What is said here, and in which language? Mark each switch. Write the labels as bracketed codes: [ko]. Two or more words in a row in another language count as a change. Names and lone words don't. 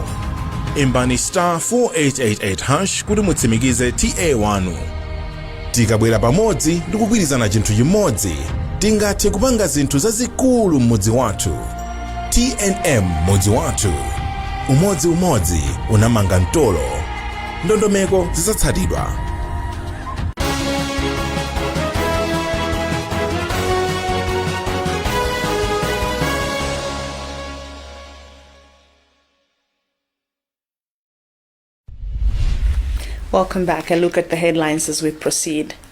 [ny] Imbani star 4888 kuti mutsimikize TA wanu. Tikabwera pamodzi ndi kugwirizana chinthu chimodzi, tingathe kupanga zinthu zazikulu mmodzi wathu. TNM mmodzi wathu. Umodzi unamanga mtolo. Ndondomeko zidzatsatidwa. [en] Welcome back. A look at the headlines as we proceed.